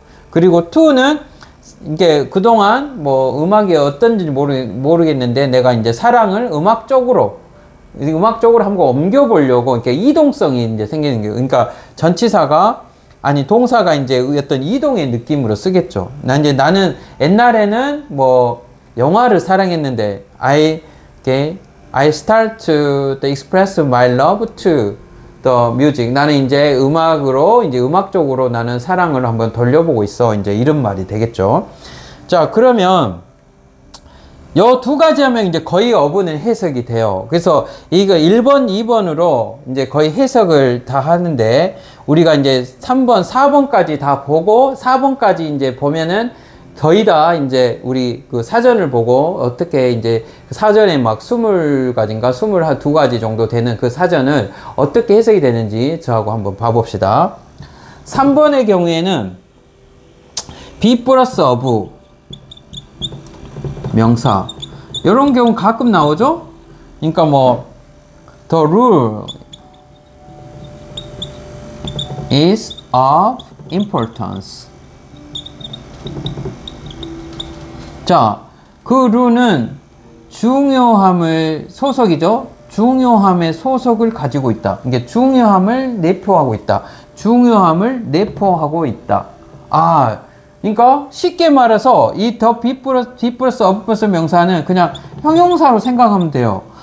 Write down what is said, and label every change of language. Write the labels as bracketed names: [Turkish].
[Korean] 그리고 to는 이게 그동안 음악이 어떤지 모르겠는데 내가 이제 사랑을 음악적으로 한번 옮겨보려고 이렇게 이동성이 이제 생기는 거예요. 그러니까 동사가 이제 어떤 이동의 느낌으로 쓰겠죠. 나는 옛날에는 영화를 사랑했는데 [English] I start to express my love to the music. [Korean] 나는 이제 음악적으로 나는 사랑을 한번 돌려보고 있어. 이제 이런 말이 되겠죠. 자, 그러면 요 두 가지 하면 이제 거의 어분은 해석이 돼요. 그래서 이거 1번, 2번으로 이제 거의 해석을 다 하는데 우리가 이제 3번, 4번까지 다 보고 4번까지 이제 보면은 거의 다 이제 우리 그 사전을 보고 어떻게 이제 사전에 20가지인가 22가지 정도 되는 그 사전을 어떻게 해석이 되는지 저하고 한번 봐봅시다. 3번의 경우에는 be 플러스 of 명사 이런 경우 가끔 나오죠. 그러니까 [English] the rule is of importance. [Korean] 자, 그 룰은 중요함을 소속이죠. 중요함의 소속을 가지고 있다. 이게 중요함을 내포하고 있다. 중요함을 내포하고 있다. 그러니까 쉽게 말해서 이 the be 플러스 of 플러스 명사는 그냥 형용사로 생각하면 돼요.